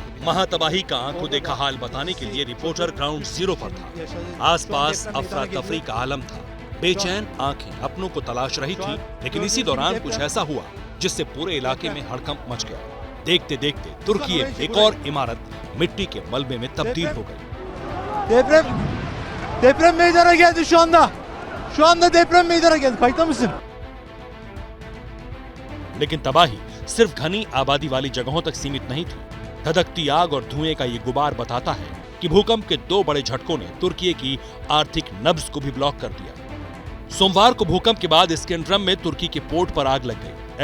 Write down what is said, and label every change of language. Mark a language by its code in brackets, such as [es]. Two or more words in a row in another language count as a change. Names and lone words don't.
[hi] महातबाही का आंखों देखा हाल बताने के लिए रिपोर्टर ग्राउंड जीरो पर था। आसपास अफरा तफरी का आलम था। बेचैन आंखें अपनों को तलाश रही थी, लेकिन इसी दौरान कुछ ऐसा हुआ जिससे पूरे इलाके में हड़कंप मच गया। देखते देखते तुर्की में एक और इमारत मिट्टी के मलबे में तब्दील हो गई। [tr] Deprem meydana geldi şu anda. Şu anda deprem meydana geldi. Kayıtta mısın? [hi] लेकिन तबाही सिर्फ घनी आबादी वाली जगहों तक सीमित नहीं थी। धधकती आग और धुएं का ये गुबार बताता है कि भूकंप के 2 बड़े झटकों ने तुर्की की आर्थिक नब्ज को भी ब्लॉक कर दिया। सोमवार को भूकंप के बाद इस्केंड्रम में तुर्की के पोर्ट पर आग लग गई।